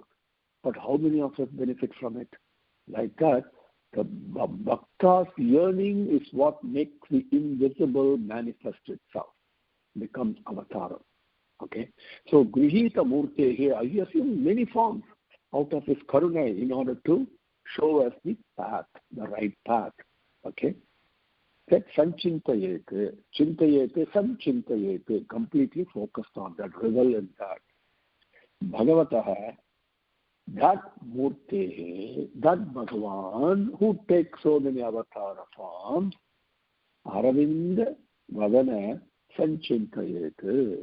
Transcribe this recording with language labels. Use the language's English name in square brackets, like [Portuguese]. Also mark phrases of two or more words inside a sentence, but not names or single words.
[English] But how many of us benefit from it? Like that, the bhakta's yearning is what makes the invisible manifest itself, becomes avatara. Okay? So, [Sanskrit] Grihita Murte [English] here, he assumes many forms out of his karuna in order to show us the path, the right path. [Sanskrit] Okay? That sanchintayete, chintayete, sanchintayete, [English] completely focused on that, revel in that. Bhagavataha, that Murti, that Bhagavan, who takes so many avatar forms, [Sanskrit] Aravind Vadana sanchintayete.